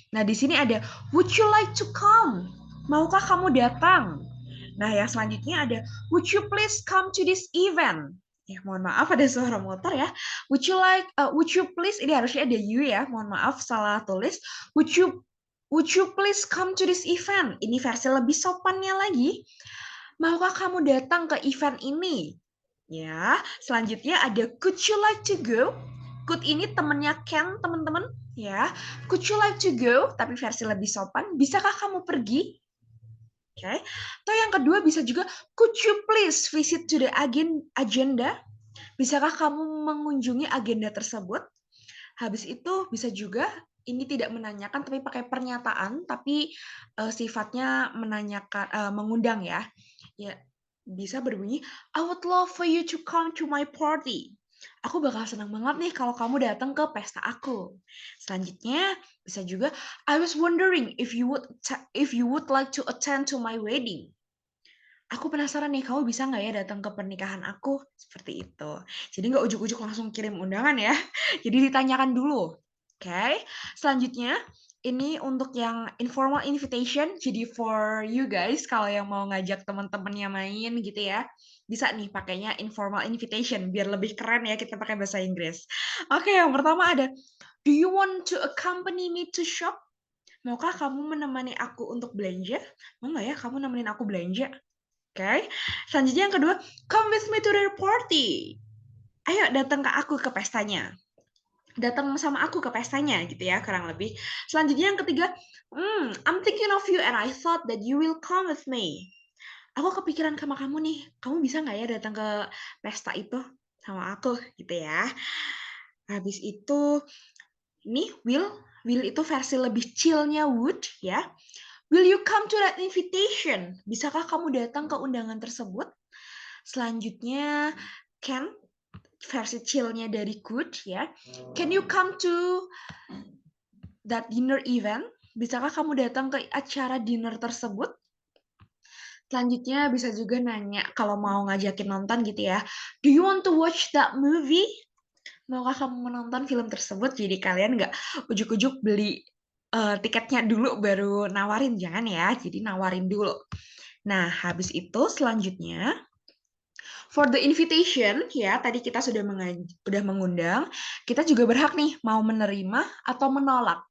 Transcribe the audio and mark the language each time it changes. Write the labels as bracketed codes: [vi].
[id] Nah, di sini ada [en] would you like to come? [id] Maukah kamu datang? Nah, yang selanjutnya ada [en] would you please come to this event? [id] Ya, mohon maaf ada suara motor ya. [en] Would you please, [id] ini harusnya ada [en] you [id] ya. Mohon maaf salah tulis. [en] Would you please come to this event? [id] Ini versi lebih sopannya lagi. Maukah kamu datang ke event ini? Ya, selanjutnya ada [en] could you like to go? Could [id] ini temennya [en] can, [id] teman-teman. Ya, [en] could you like to go? [id] Tapi versi lebih sopan. Bisakah kamu pergi? Oke. Okay. Atau yang kedua bisa juga, [en] could you please visit to the agenda? [id] Bisakah kamu mengunjungi agenda tersebut? Habis itu bisa juga ini tidak menanyakan tapi pakai pernyataan, tapi sifatnya menanyakan, mengundang ya. Ya, bisa berbunyi, [en] I would love for you to come to my party. [id] Aku bakal senang banget nih kalau kamu datang ke pesta aku. Selanjutnya bisa juga, [en] I was wondering if you would like to attend to my wedding. [id] Aku penasaran nih, kamu bisa nggak ya datang ke pernikahan aku? Seperti itu. Jadi nggak ujuk-ujuk langsung kirim undangan ya. Jadi ditanyakan dulu. Oke. Selanjutnya, ini untuk yang informal invitation. Jadi [en] for you guys, [id] kalau yang mau ngajak teman-temannya main gitu ya, bisa nih pakainya informal invitation. Biar lebih keren ya kita pakai bahasa Inggris. Oke, yang pertama ada, [en] do you want to accompany me to shop? [id] Maukah kamu menemani aku untuk belanja? Mau nggak ya kamu nemenin aku belanja? Oke. Selanjutnya yang kedua, [en] come with me to their party. [id] Ayo datang ke aku ke pestanya. Datang sama aku ke pestanya gitu ya, kurang lebih. Selanjutnya yang ketiga, [en] I'm thinking of you and I thought that you will come with me. [id] Aku kepikiran sama kamu nih. Kamu bisa nggak ya datang ke pesta itu sama aku gitu ya. Habis itu ini will itu versi lebih chill-nya would ya. [en] Will you come to that invitation? [id] Bisakah kamu datang ke undangan tersebut? Selanjutnya, can, versi chill-nya dari could ya. [en] Can you come to that dinner event? [id] Bisakah kamu datang ke acara dinner tersebut? Selanjutnya bisa juga nanya kalau mau ngajakin nonton gitu ya. [en] Do you want to watch that movie? [id] Maukah kamu menonton film tersebut? Jadi kalian nggak ujuk-ujuk beli tiketnya dulu baru nawarin, jangan ya. Jadi nawarin dulu. Nah, habis itu selanjutnya [en] for the invitation [id] ya, tadi kita sudah mengundang, kita juga berhak nih mau menerima atau menolak.